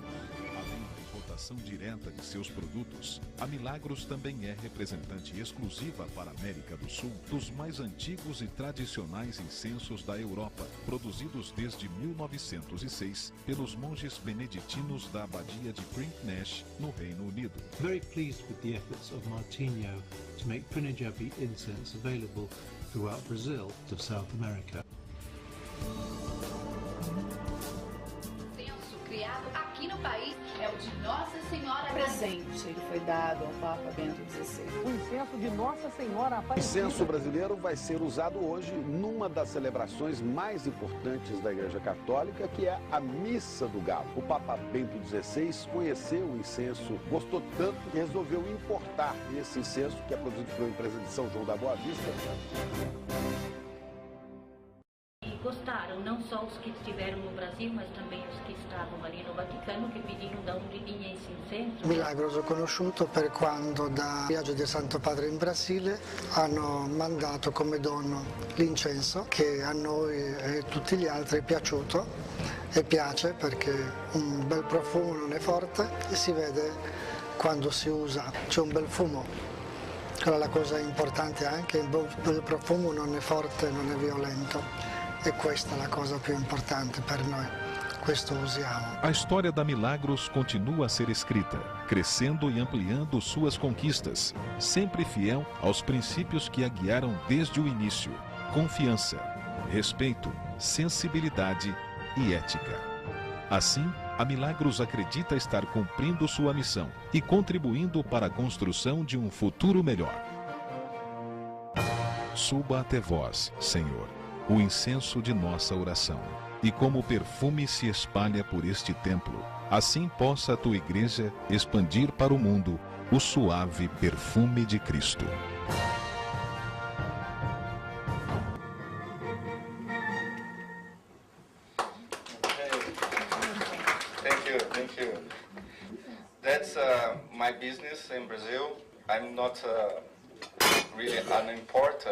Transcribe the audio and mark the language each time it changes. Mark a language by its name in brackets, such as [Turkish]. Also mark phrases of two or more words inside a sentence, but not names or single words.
[Portuguese] Além da importação direta de seus produtos, a Milagros também é representante exclusiva para a América do Sul dos mais antigos e tradicionais incensos da Europa, produzidos desde 1906 pelos monges beneditinos da Abadia de Nash, no Reino Unido. [English] Very pleased with the efforts of Martinho to make Prinajabi incense available throughout Brazil to South America. [Portuguese] Criado aqui no país é o de Nossa Senhora presente. Ele foi dado ao Papa Bento XVI. O incenso de Nossa Senhora Aparecida. O incenso brasileiro vai ser usado hoje numa das celebrações mais importantes da Igreja Católica, que é a Missa do Galo. O Papa Bento XVI conheceu o incenso, gostou tanto que resolveu importar esse incenso, que é produzido por uma empresa de São João da Boa Vista. Gostaram, não só os que estiveram no Brasil, mas também os [Italian] che stavano [Portuguese] ali no Vaticano, [Italian] che pedirono [Portuguese] da onde vinha esse incenso. [Italian] Milagros ho conosciuto per quando da viaggio del Santo Padre in Brasile hanno mandato come dono l'incenso, che a noi e tutti gli altri è piaciuto e piace perché un bel profumo, non è forte e si vede quando si usa, c'è un bel fumo. Quella è la cosa importante anche, il bel profumo non è forte, non è violento. E questa è la cosa più importante per noi, questo usiamo. [Portuguese] A história da Milagros continua a ser escrita, crescendo e ampliando suas conquistas, sempre fiel aos princípios que a guiaram desde o início: confiança, respeito, sensibilidade e ética. Assim, a Milagros acredita estar cumprindo sua missão e contribuindo para a construção de um futuro melhor. Suba até vós, Senhor, o incenso de nossa oração, e como perfume se espalha por este templo, assim possa a tua igreja expandir para o mundo o suave perfume de Cristo. [English] Thank you. That's my business in Brazil. I'm not really an importer.